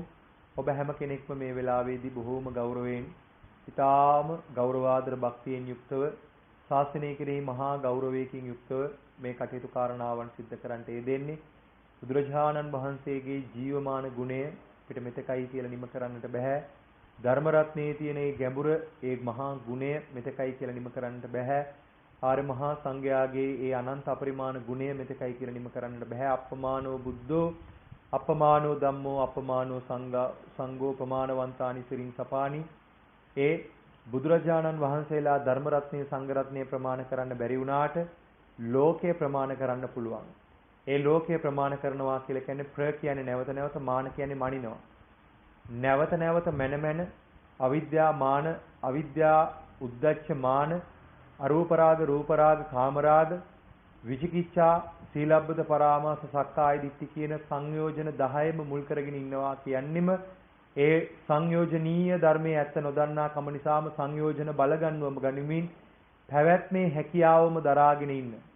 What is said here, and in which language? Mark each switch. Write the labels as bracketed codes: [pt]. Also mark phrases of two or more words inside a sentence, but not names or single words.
[si] ඔබ හැම කෙනෙක්ම මේ වෙලාවේදී බොහෝම ගෞරවයෙන් ඊටාම ගෞරවාදර භක්තියෙන් යුක්තව ශාසනය කෙරෙහි මහා ගෞරවයකින් යුක්තව මේ කටයුතු කාරණාවන් සිද්ධ කරන්නට යෙදෙන්නේ. බුදුරජාණන් වහන්සේගේ ජීවමාන ගුණය පිට මෙතකයි කියලා නිම කරන්නට බෑ. ධර්ම රත්නයේ තියෙන ඒ ගැඹුර ඒ මහා ගුණය මෙතකයි කියලා නිම කරන්නට බෑ. ආර්ය මහා සංඝයාගේ ඒ අනන්ත අපරිමාණ ගුණය මෙතකයි කියලා නිම කරන්නට බෑ. [pi] අප්පමානෝ බුද්ධෝ අප්පමානෝ ධම්මෝ අප්පමානෝ සංඝෝ ප්‍රමාණවන්තානි සිරින් සපානි. [si] ඒ බුදුරජාණන් වහන්සේලා ධර්ම රත්නයේ සංඝ රත්නයේ ප්‍රමාණ කරන්න බැරි වුණාට ලෝකේ ප්‍රමාණ කරන්න පුළුවන්. ඒ ලෝකයේ ප්‍රමාණ කරනවා කියලා කියන්නේ ප්‍ර කියන්නේ නැවත නැවත මාන කියන්නේ මනිනවා. නැවත නැවත මැන අවිද්‍යා මාන අවිද්‍යා උද්දච්ච මාන අරූප රාග රූප රාග කාම රාග [pi] විචිකිච්ඡා සීලබ්බත පරාමාස සක්කාය දිට්ඨි [si] කියන සංයෝජන 10ම මුල් කරගෙන ඉන්නවා කියන්නෙම ඒ සංයෝජනීය ධර්මයේ ඇත්ත නොදන්නා කම නිසාම සංයෝජන බලගන්වම ගනිමින් පැවැත්මේ හැකියාවම දරාගෙන ඉන්න.